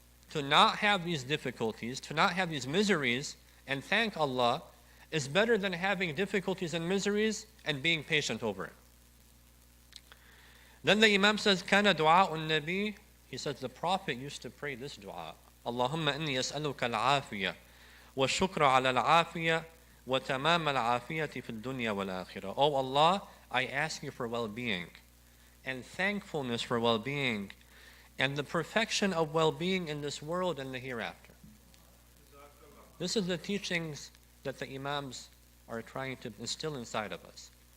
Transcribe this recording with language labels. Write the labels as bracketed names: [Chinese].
[English] To not have these difficulties, to not have these miseries, and thank Allah is better than having difficulties and miseries and being patient over it. Then the Imam says, [Arabic] كَانَ دُعَاءُ النَّبِي. [English] He says the Prophet used to pray this dua. [Arabic] اللهم إني أسألك العافية والشكر على العافية وتمام العافية في الدنيا والآخرة. [English] Oh Allah, I ask you for well-being and thankfulness for well-being and the perfection of well-being in this world and the hereafter. This is the teachings that the Imams are trying to instill inside of us.